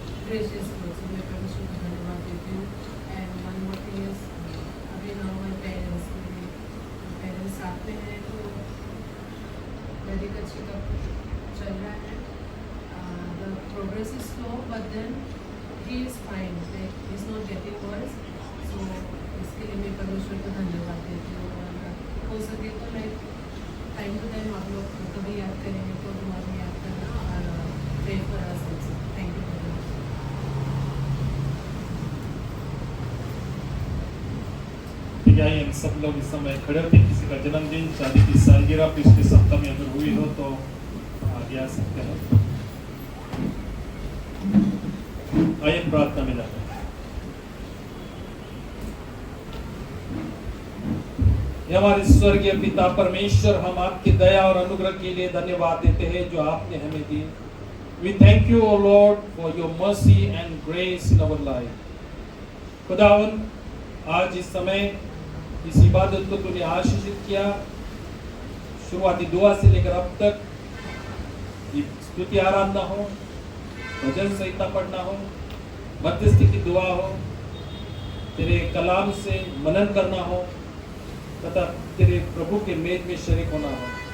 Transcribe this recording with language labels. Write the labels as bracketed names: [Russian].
[English] gracious person, my permission to [Hindi] धन्यवाद देती हूँ. [English] And one more thing is, अभी now my parents [Hindi] साथ में हैं तो [English] medical checkup [Hindi] चल रहा है. [English] The progress is slow, but then he is fine. Like he is not getting worse. [Hindi] So इसके लिए मैं परमेश्वर को धन्यवाद देती हूँ. और हो सके तो [English] like time to time [Hindi] आप लोग कभी याद करेंगे तो तुम्हारी याद करना और [English] pray for us also. Thank you very much. [Hindi] आइए हम सब लोग इस समय खड़े होते किसी का जन्मदिन शादी की सालगिरह पिछले सप्ताह में अगर हुई हो तो आगे आ सकते हैं. आइए प्रार्थना में जाते हैं. हमारे स्वर्गीय पिता परमेश्वर, हम आपकी दया और अनुग्रह के लिए धन्यवाद देते हैं जो आपने हमें दी. [English] We thank you, O Lord, for your mercy and grace in our life. [Hindi] खुदावन, आज इस समय इस इबादत को तूने आशीषित किया. शुरुआती दुआ से लेकर अब तक ये स्तुति आराधना हो, भजन संहिता पढ़ना हो, मध्यस्थी की दुआ हो, तेरे कलाम से मनन करना हो तथा तेरे प्रभु के मेज में शरीक होना हो.